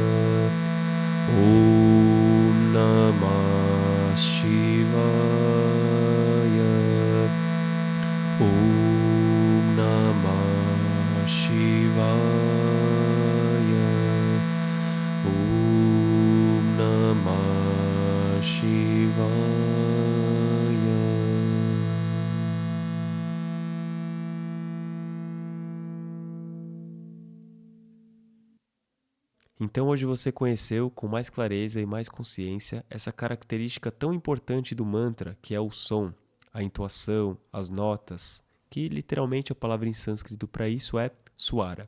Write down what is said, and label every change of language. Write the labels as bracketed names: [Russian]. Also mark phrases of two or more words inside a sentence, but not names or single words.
[Sanskrit] ॐ नमः शिवाय. ॐ नमः शिवाय. ॐ नमः शिवाय. [Portuguese] Então hoje você conheceu com mais clareza e mais consciência essa característica tão importante do mantra, que é o som, a entoação, as notas, que literalmente a palavra em sânscrito para isso é swara.